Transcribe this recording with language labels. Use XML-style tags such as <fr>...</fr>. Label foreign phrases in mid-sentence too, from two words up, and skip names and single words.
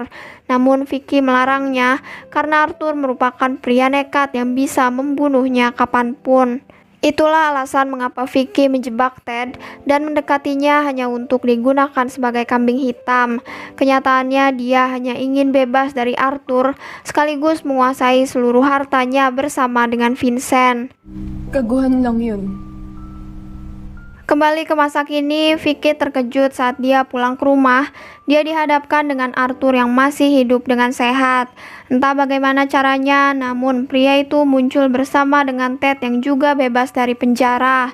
<id>Namun Vicky melarangnya karena Arthur merupakan pria nekat yang bisa membunuhnya kapanpun. Itulah alasan mengapa Vicky menjebak Ted dan mendekatinya hanya untuk digunakan sebagai kambing hitam. Kenyataannya dia hanya ingin bebas dari Arthur sekaligus menguasai seluruh hartanya bersama dengan Vincent.</id> <tl>Kaguhan lang yun.</tl> <id>Kembali ke masa kini, Vicky terkejut saat dia pulang ke rumah. Dia dihadapkan dengan Arthur yang masih hidup dengan sehat. Entah bagaimana caranya, namun pria itu muncul bersama dengan Ted yang juga bebas dari penjara.</id>